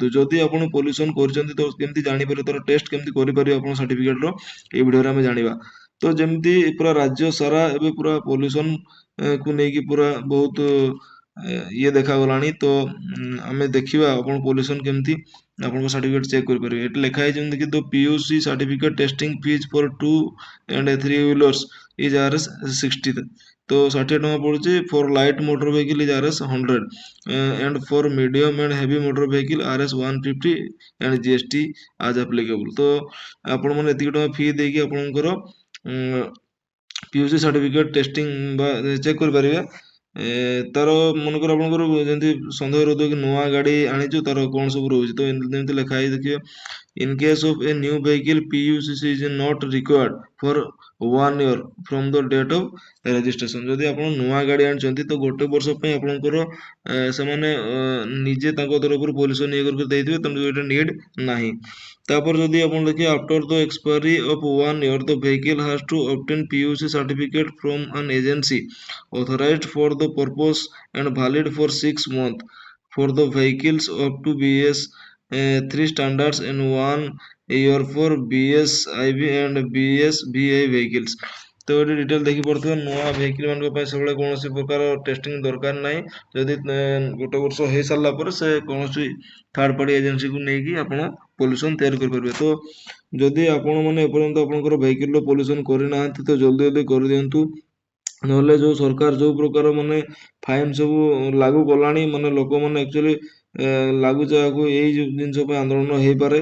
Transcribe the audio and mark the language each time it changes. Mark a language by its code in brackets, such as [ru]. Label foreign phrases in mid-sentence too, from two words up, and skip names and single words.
[or] ଯଦି ଆପଣ ପଲ୍ୟୁସନ କରିଛନ୍ତି ତ କେମିତି ଜାଣିପାରିବେ, ତାର ଟେଷ୍ଟ କେମିତି କରିପାରିବେ ଆପଣ ସାର୍ଟିଫିକେଟର, ଏଇ ଭିଡିଓରେ ଆମେ ଜାଣିବା। ତ ଯେମିତି ପୁରା ରାଜ୍ୟ ସାରା ଏବେ ପୁରା ପଲ୍ୟୁସନ କୁ ନେଇକି ପୁରା ବହୁତ ଇଏ ଦେଖାଗଲାଣି। ତ ଆମେ ଦେଖିବା ଆପଣ ପଲ୍ୟୁସନ କେମିତି ଆପଣଙ୍କ [en] certificate check [or] କରିପାରିବେ। ଏଠି ଲେଖା ହେଇଛି ଯେମିତି କି [en] the PUC certificate testing fees for 2 and 3 wheelers is Rs 60। [or] ତ 60 ଟଙ୍କା ପଡୁଛି। [en] for light motor vehicle is Rs 100 and for medium and heavy motor vehicle RS 150 and GST as applicable। [or] ତ ଆପଣମାନେ ଏତିକି ଟଙ୍କା ଫି ଦେଇକି ଆପଣଙ୍କର [en] PUC certificate testing [or] ବା ଚେକ୍ କରିପାରିବେ। ତାର ମନେକର ଆପଣଙ୍କର ଯେମିତି ସନ୍ଦେହ ରହୁଥିବ କି ନୂଆ ଗାଡ଼ି ଆଣିଛୁ, ତାର କ'ଣ ସବୁ ରହୁଛି। ତ ଯେମିତି ଲେଖା ହେଇ ଦେଖିବେ, [en] in case of a new vehicle PUCC is not required for 1 year from the date of registration। [or] ଯଦି ଆପଣ ନୂଆ ଗାଡ଼ି ଆଣିଛନ୍ତି ତ ଗୋଟେ ବର୍ଷ ପାଇଁ ଆପଣଙ୍କର ସେମାନେ ନିଜେ ତାଙ୍କ ତରଫରୁ ପଲ୍ୟୁସନ ଇଏ କରିକି ଦେଇଥିବେ, ତେଣୁ ଏଇଟା ନିଡ୍ ନାହିଁ। ତାପରେ ଯଦି ଆପଣ ଦେଖିବେ, [en] after the expiry of 1 year the vehicle has to obtain PUC certificate from an agency authorized for the purpose and valid for 6 months for the vehicles up to BS 3 standards and 1 year for BS IV and BS VI vehicles। [or] ତ ଏଠି ଡିଟେଲ ଦେଖିପାରୁଥିବେ, ନୂଆ ଭେହିକିଲ ମାନଙ୍କ ପାଇଁ ସେଭଳି କୌଣସି ପ୍ରକାର ଟେଷ୍ଟିଂ ଦରକାର ନାହିଁ। ଯଦି ଗୋଟେ ବର୍ଷ ହେଇସାରିଲା ପରେ ସେ କୌଣସି [en] third party [or] ଏଜେନ୍ସିକୁ ନେଇକି ଆପଣ ପଲ୍ୟୁସନ ତିଆରି କରିପାରିବେ। ତ ଯଦି ଆପଣମାନେ ଏପର୍ଯ୍ୟନ୍ତ ଆପଣଙ୍କର ଭେହିକିଲର ପଲ୍ୟୁସନ କରିନାହାନ୍ତି ତ ଜଲ୍ଦି ଜଲ୍ଦି କରିଦିଅନ୍ତୁ, ନହେଲେ ଯୋଉ ସରକାର ଯୋଉ ପ୍ରକାର ମାନେ ଫାଇନ୍ ସବୁ ଲାଗୁ କଲାଣି, ମାନେ ଲୋକମାନେ ଆକ୍ଚୁଆଲି ଲାଗୁଛି ଆଗକୁ ଏଇ ଯୋଉ ଜିନିଷ ପାଇଁ ଆନ୍ଦୋଳନ ହେଇପାରେ।